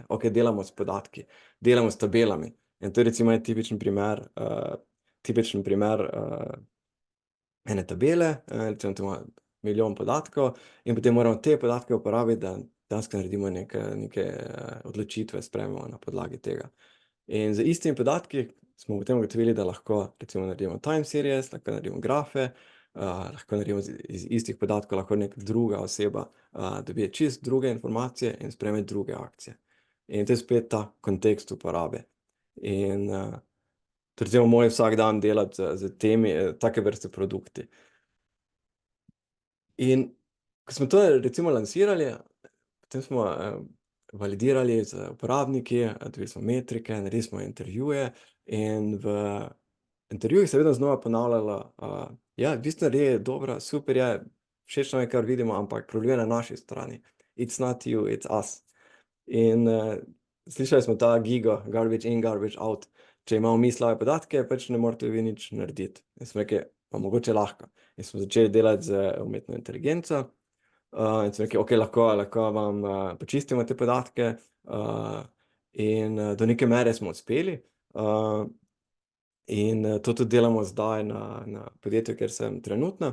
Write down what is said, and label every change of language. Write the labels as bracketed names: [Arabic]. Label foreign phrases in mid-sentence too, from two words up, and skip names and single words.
[Slovenian] Delamo s podatki, delamo s tabelami. In to recimo je tipičen primer ene tabele, recimo tu ima milijon podatkov in potem moramo te podatke uporabiti, da dejansko naredimo neke odločitve, sprejmemo na podlagi tega. In z istimi podatki smo potem ugotovili, da lahko recimo naredimo [English] time series, [Slovenian] lahko naredimo grafe, lahko naredimo iz istih podatkov, lahko neka druga oseba dobi čisto druge informacije in sprejme druge akcije. In to je spet ta kontekst uporabe. In to recimo moj vsak dan delati z temi, take vrste produkti. In ko smo to recimo lansirali, potem smo validirali z uporabniki, dobili smo metrike, naredili smo intervjuje in v intervjujih se je vedno znova ponavljalo, ja, vi ste naredili dobro, super je, všeč nam je, kar vidimo, ampak problem je na naši strani. [English] It's not you, it's us. [Slovenian] In slišali smo ta gigo, garbage in, garbage out. Če imamo mi slabe podatke, pač ne morete vi nič narediti. In smo rekli, pa mogoče lahko. In smo začeli delati z umetno inteligenco. In smo rekli, lahko vam počistimo te podatke. In do neke mere smo uspeli. In to tudi delamo zdaj na podjetju, kjer sem trenutno.